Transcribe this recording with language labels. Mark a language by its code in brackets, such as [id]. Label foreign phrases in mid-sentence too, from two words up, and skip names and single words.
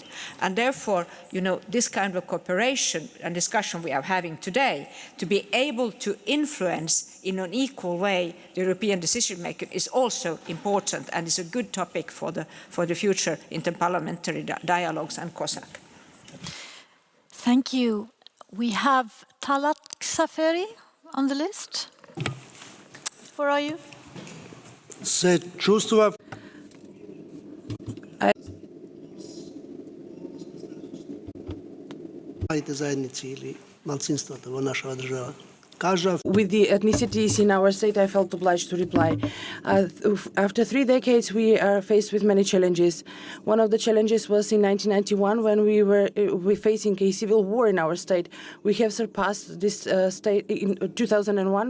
[en] And therefore, you know, this kind of cooperation and discussion we are having today, to be able to influence in an equal way the European decision making is also important and is a good topic for the future interparliamentary dialogues and COSAC. Thank you. We have Talat Xaferi on the list. Where are you? [mk] Се чувствува заедници или малцинствата во нашава држава. [en] With the ethnicities in our state, I felt obliged to reply. After 3 decades, we are faced with many challenges. One of the challenges was in 1991 when we were facing a civil war in our state. We have surpassed this state in 2001.